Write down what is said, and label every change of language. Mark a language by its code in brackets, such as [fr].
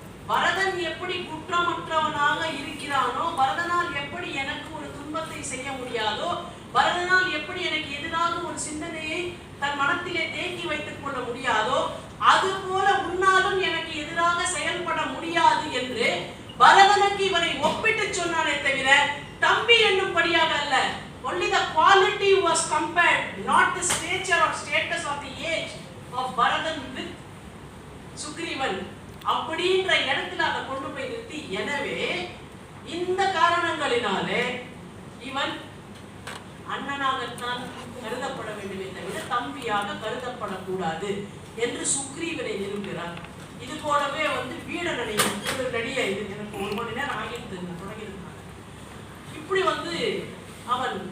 [ta] பரதன் எப்படி குற்றமற்றவனாக இருக்கிறானோ, பரதனால் எப்படி எனக்கு ஒரு துன்பத்தை செய்ய முடியாதோ, பரதனால் எப்படி எனக்கு எதிராக ஒரு சிந்தனையை தன் மனத்திலே தேக்கி வைத்துக் கொள்ள முடியாதோ, அது போல உன்னாலும் எனக்கு எதிராக செயல்பட முடியாது என்று பரதனுக்கு இவனை ஒப்பிட்டு சொன்னானே தவிர தம்பி என்னும்படியாக அல்ல. [en] Only the quality was compared, not the stature or status of the age of Baradan with Sugrivan. [ta] அப்படின்ற இடத்துல அதை கொண்டு போய் நிறுத்தி, எனவே இந்த காரணங்களினாலே இவன் அண்ணனாகத்தான் கருதப்பட வேண்டுமே தவிர தம்பியாக கருதப்படக்கூடாது என்று சுக்ரீவனை நிறுவுகிறார். இது போலவே வீடனையும் ஒரு நடிகை, இது எனக்கு 1 மணி நேரம் ஆகிட்டு தொடங்கியிருக்காங்க. இப்படி அவன்